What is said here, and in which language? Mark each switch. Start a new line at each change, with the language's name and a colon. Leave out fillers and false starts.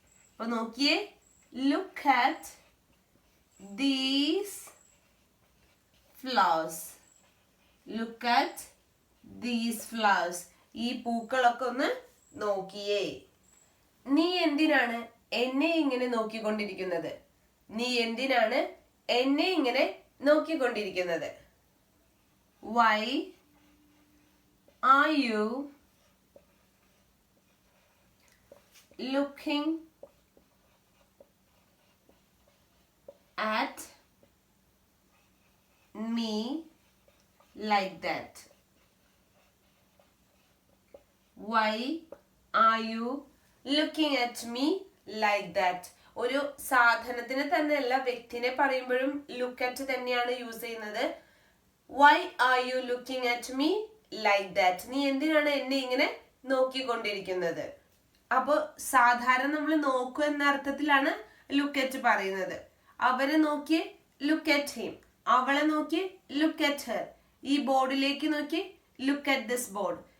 Malayalam: അപ്പൊ നോക്കിയേ,
English: Look at these flowers. Look at these flowers.
Malayalam: ഈ പൂക്കളൊക്കെ ഒന്ന് നോക്കിയേ. നീ എന്തിനാണ് എന്നെ ഇങ്ങനെ നോക്കിക്കൊണ്ടിരിക്കുന്നത്? നീ എന്തിനാണ് എന്നെ ഇങ്ങനെ നോക്കിക്കൊണ്ടിരിക്കുന്നത്?
English: Why are you looking at me like that? Why are you looking at me like that?
Malayalam: ഒരു സാധനത്തിന് തന്നെയല്ല, വ്യക്തിനെ പറയുമ്പോഴും ലുക്ക് അറ്റ് തന്നെയാണ് യൂസ് ചെയ്യുന്നത്.
English: Why are you looking at me like that?
Malayalam: നീ എന്തിനാണ് എന്നെ ഇങ്ങനെ നോക്കിക്കൊണ്ടിരിക്കുന്നത്? അപ്പൊ സാധാരണ നമ്മൾ നോക്കൂ എന്ന അർത്ഥത്തിലാണ് ലുക്ക് അറ്റ് പറയുന്നത്. അവരെ നോക്കി
English: look at him,
Malayalam: അവളെ നോക്കി
English: look at her,
Malayalam: ഈ ബോർഡിലേക്ക് നോക്കി
English: Look at this board.